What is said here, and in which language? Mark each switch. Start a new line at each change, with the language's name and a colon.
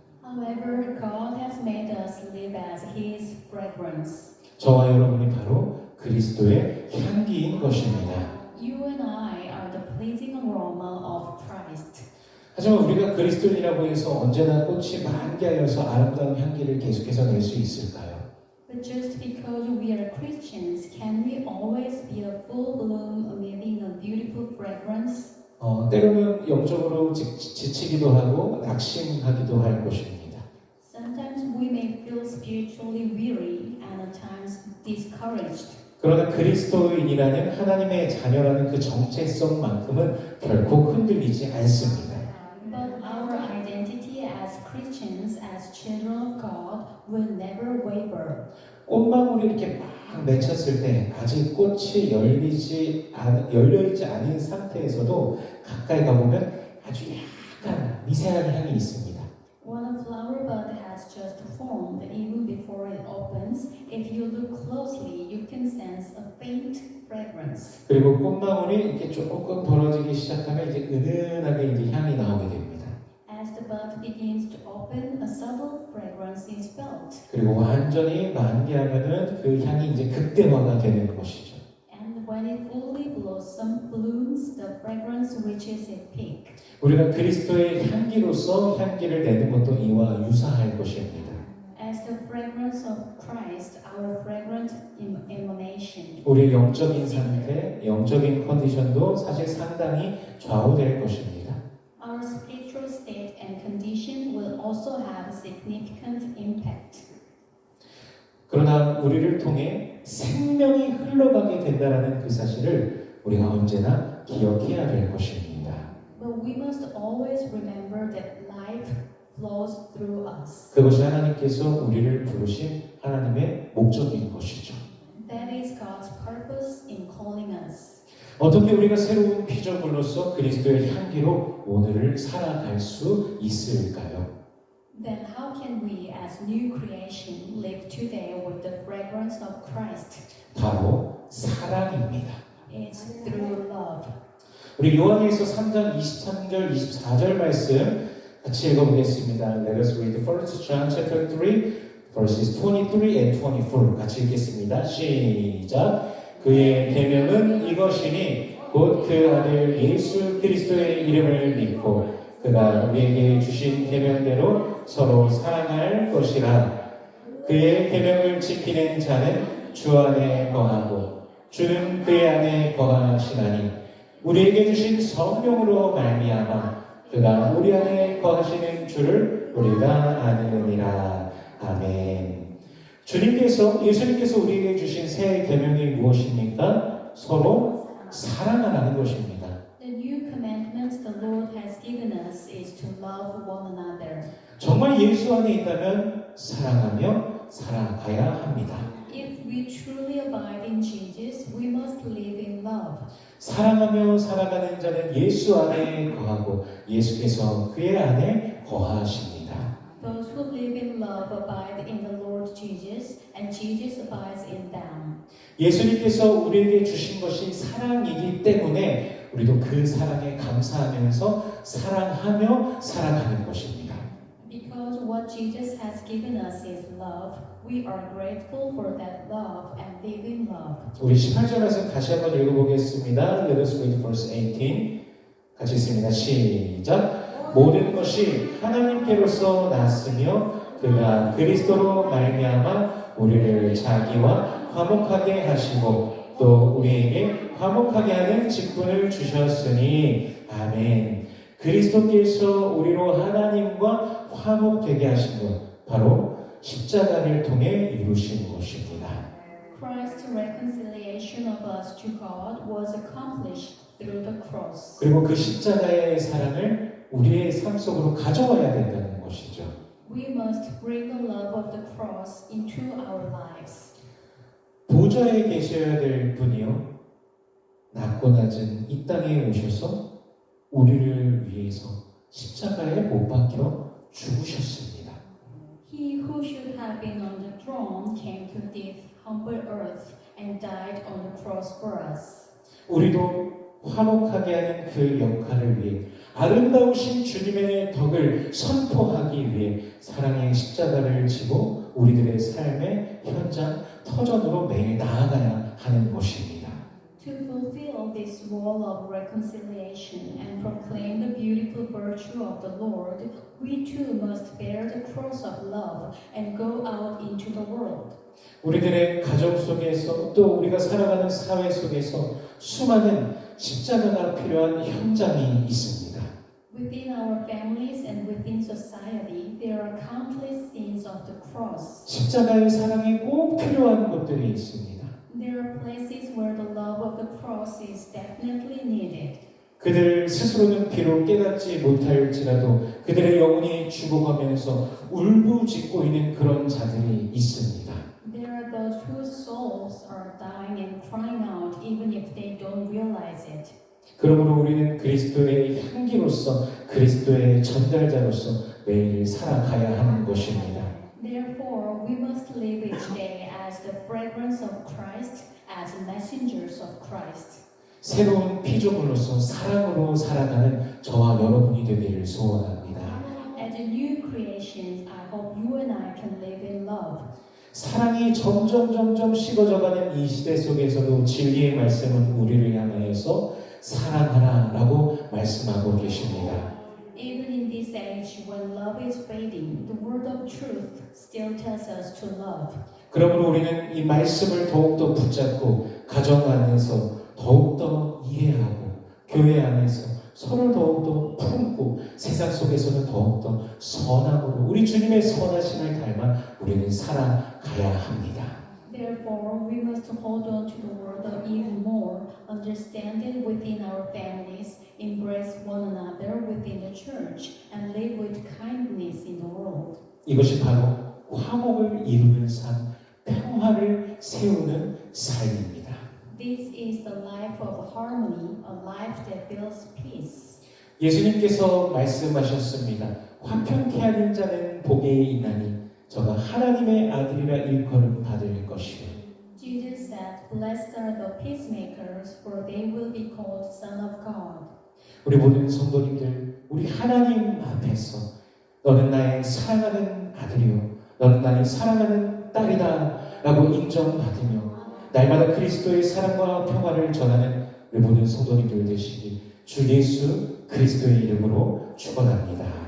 English: However, God has made us live as His fragrance.
Korean: 저와 여러분이 바로 그리스도의 향기인 것입니다.
English: You and I are the pleasing aroma of Christ.
Korean: 하지만 우리가 그리스도인이라고 해서 언제나 꽃이 만개하여서 아름다운 향기를 계속해서 낼 수 있을까요?
English: But just because we are Christians, can we always be a full bloom emitting a beautiful fragrance?
Korean: 때로는 영적으로 지치기도 하고 낙심하기도 할 것입니다.
English: Sometimes we may feel spiritually weary and at times discouraged.
Korean: 그러나 그리스도인이라는 하나님의 자녀라는 그 정체성만큼은 결코 흔들리지 않습니다.
English: But our identity as Christians, as children of God, will never waver.
Korean: 꽃망울이 이렇게 막 맺혔을 때 아직 꽃이 열려있지 않은 상태에서도 가까이 가보면 아주 약간 미세한 향이 있습니다.
English: When a flower bud has just formed, even before it opens, if you look closely, you can sense a faint fragrance.
Korean: 그리고 꽃망울이 이렇게 조금 벌어지기 시작하면 이제 은은하게 이제 향이 나오게 됩니다.
English: As the bud begins to open, a subtle fragrance is felt.
Korean: 그리고 완전히 만개하면은 그 향이 이제 극대화가 되는 것이죠.
English: And when it fully blooms, the fragrance reaches its peak.
Korean: 우리가 그리스도의 향기로서 향기를 내는 것도 이와 유사할 것입니다.
English: As the fragrance of Christ, our fragrant emanation.
Korean: 우리의 영적인 상태, 영적인 컨디션도 사실 상당히 좌우될 것입니다.
English: Our spiritual state and condition will also have significant impact.
Korean: 그러나 우리를 통해 생명이 흘러가게 된다는 그 사실을 우리가 언제나 기억해야 될 것입니다.
English: But we must always remember that life flows through us.
Korean: 그것이 하나님께서 우리를 부르신 하나님의 목적인 것이죠.
English: That is God's purpose in calling us.
Korean: 어떻게 우리가 새로운 피조물로서 그리스도의 향기로 오늘을 살아갈 수 있을까요?
English: Then how can we as new creation live today with the fragrance of Christ?
Korean: 바로 사랑입니다.
English: It's through love.
Korean: 우리 요한일서 3장 23절 24절 말씀 같이 읽어보겠습니다.
English: Let us read 1 John chapter 3 verses 23 and 24
Korean: 같이 읽겠습니다. 시작. 그의 계명은 이것이니 곧 그 아들 예수 그리스도의 이름을 믿고 그가 우리에게 주신 계명대로 서로 사랑할 것이라. 그의 계명을 지키는 자는 주 안에 거하고 주는 그의 안에 거하시나니 우리에게 주신 성령으로 말미암아 그가 우리 안에 거하시는 줄을 우리가 아느니라. 아멘. 예수님께서 우리에게 주신 새 계명이 무엇입니까? 서로 사랑하라는 것입니다.
English: The new commandment the Lord has given us is to love one another.
Korean: 정말 예수 안에 있다면 사랑하며 살아가야 합니다.
English: If we truly abide in Jesus, we must live in love.
Korean: 사랑하며 살아가는 자는 예수 안에 거하고 예수께서 그의 안에 거하십니다.
English: Those who live in love abide in the Lord Jesus, and Jesus abides in them.
Korean: 예수님께서 우리에게 주신 것이 사랑이기 때문에 우리도 그 사랑에 감사하면서 사랑하며 살아가는 것입니다.
English: Because what Jesus has given us is love, we are grateful for that love and live in love.
Korean: 우리 18절 말씀 다시 한번 읽어보겠습니다.
English: Let us read verse 18.
Korean: 같이 읽습니다. 시작. 모든 것이 하나님께로서 났으며 그가 그리스도로 말미암아 우리를 자기와 화목하게 하시고 또 우리에게 화목하게 하는 직분을 주셨으니 아멘. 그리스도께서 우리로 하나님과 화목되게 하신 것 바로 십자가를 통해 이루신 것입니다.
English: Christ's reconciliation of us to God was accomplished through the cross.
Korean: 그리고 그 십자가의 사랑을 우리의 삶 속으로 가져와야 된다는 것이죠.
English: We must bring the love of the cross into our lives.
Korean: 보좌에 계셔야 될 분이요 낮고 낮은 이 땅에 오셔서 우리를 위해서 십자가에 못 박혀 죽으셨습니다.
English: He who should have been on the throne came to this humble earth and died on the cross for us.
Korean: 우리도 화목하게 하는 그 역할을 위해 아름다우신 주님의 덕을 선포하기 위해 사랑의 십자가를 지고 우리들의 삶의 현장 터전으로 매일 나아가야 하는 것입니다.
English: To fulfill this role of reconciliation and proclaim the beautiful virtue of the Lord, we too must bear the cross of love and go out into the world.
Korean: 우리들의 가정 속에서 또 우리가 살아가는 사회 속에서 수많은 십자가가 필요한 현장이 있습니다.
English: Within our families and within society, there are countless scenes of the cross.
Korean: 십자가의 사랑이 꼭 필요한 곳들이 있습니다.
English: There are places where the love of the cross is definitely needed.
Korean: 그들 스스로는 비록 깨닫지 못할지라도 그들의 영혼이 죽어가면서 울부짖고 있는 그런 자들이 있습니다.
English: There are those whose souls are dying and crying out even if they don't realize it.
Korean: 그러므로 우리는 그리스도의 향기로서 그리스도의 전달자로서 매일 살아가야 하는 것입니다.
English: Therefore, we must live each day as the fragrance of Christ, as messengers of Christ.
Korean: 새로운 피조물로서 사랑으로 살아가는 저와 여러분이 되기를 소원합니다.
English: As a new creation, I hope you and I can live in love.
Korean: 사랑이 점점 식어져가는 이 시대 속에서도 진리의 말씀은 우리를 향하여서 사랑하라라고 말씀하고 계십니다.
English: Even in this age when love is fading, the word of truth still tells us to love.
Korean: 그러므로 우리는 이 말씀을 더욱더 붙잡고 가정 안에서 더욱더 이해하고 교회 안에서 서로 더욱더 품고 세상 속에서는 더욱더 선함으로 우리 주님의 선하심을 닮아 우리는 살아가야 합니다.
English: Therefore, we must hold on to the word even more, understand it within our families, embrace one another within the church, and live with kindness in the world.
Korean: 이것이 바로 화목을 이루는 삶, 평화를 세우는 삶입니다.
English: This is the life of harmony, a life that builds peace.
Korean: 예수님께서 말씀하셨습니다. 화평케 하는 자는 복이 있나니 저가 하나님의 아들이라 일컬음 받을 것이요.
English: Jesus said, "Blessed are the peacemakers, for they will be called Son of God."
Korean: 우리 모든 성도님들, 우리 하나님 앞에서 너는 나의 사랑하는 아들이요, 너는 나의 사랑하는 딸이다라고 인정받으며 날마다 그리스도의 사랑과 평화를 전하는 우리 모든 성도님들 되시기 주 예수 그리스도의 이름으로 축원합니다.